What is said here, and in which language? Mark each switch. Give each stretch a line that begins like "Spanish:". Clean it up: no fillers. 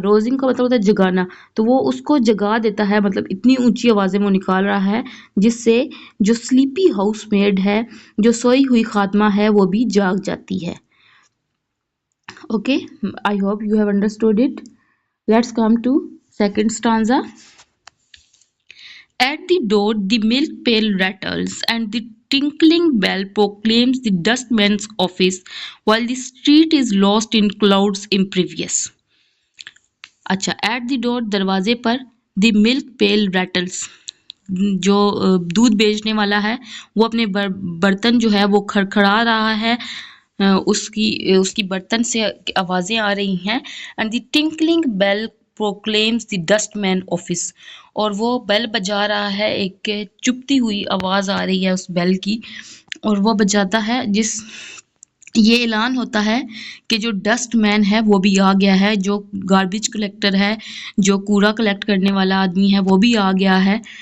Urdu: Rosing کا مطلب ہوتا ہے جگانا تو وہ اس کو جگا دیتا ہے مطلب اتنی اونچی آوازیں وہ نکال رہا ہے جس سے جو سلیپی ہاؤس میڈ ہے جو سوئی ہوئی خادمہ ہے وہ بھی جاگ جاتی ہے.
English: Okay, I hope you have understood it. Let's come to second stanza. At the door the milk pail rattles and the tinkling bell proclaims the dustman's office while the street is lost in clouds impervious.
Urdu: اچھا
English: at the door
Urdu: دروازے پر
English: the milk pail rattles
Urdu: جو دودھ بیچنے والا ہے وہ اپنے برتن جو ہے وہ کھڑکھڑا رہا ہے اس کی برتن سے آوازیں آ رہی ہیں.
English: And the tinkling bell proclaims the dustman office.
Urdu: اور وہ بیل بجا رہا ہے، ایک چپتی ہوئی آواز آ رہی ہے اس بیل کی، اور وہ بجاتا ہے جس یہ اعلان ہوتا ہے کہ جو ڈسٹ مین ہے وہ بھی آ گیا ہے، جو گاربیج کلیکٹر ہے، جو کوڑا کلیکٹ کرنے والا آدمی ہے وہ بھی آ گیا ہے.